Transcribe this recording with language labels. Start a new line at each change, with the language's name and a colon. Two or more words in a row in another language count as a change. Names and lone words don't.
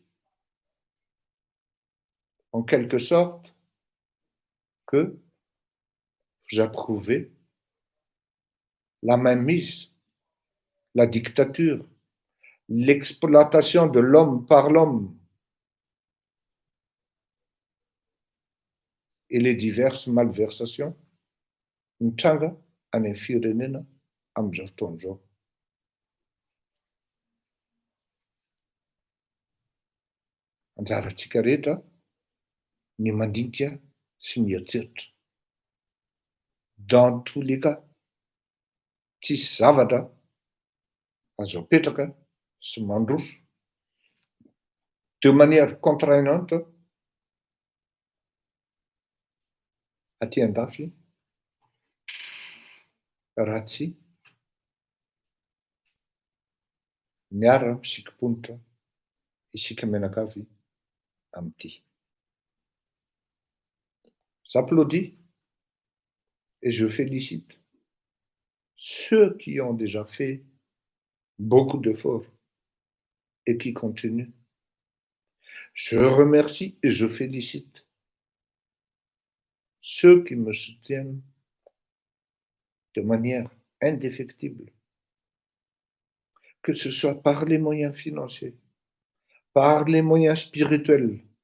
French: en quelque sorte, que vous approuvez la mainmise, la dictature, l'exploitation de l'homme par l'homme et les diverses malversations
Malagasy: mitranga any amin'ny firenena amin'izao fotoana izao. Anjarantsika rehetra ny mandinika sy mieritreritra.
French: Dans tous les cas,
Malagasy: tsisy zavatra azo apetraka sy mandroso
French: de manière contraignante
Malagasy: aty andafy raha tsy miara-misikimponitra isika mianakavy amity.
French: J'applaudis et je félicite ceux qui ont déjà fait beaucoup d'efforts et qui continuent. Je remercie et je félicite ceux qui me soutiennent de manière indéfectible, que ce soit par les moyens financiers, par les moyens spirituels,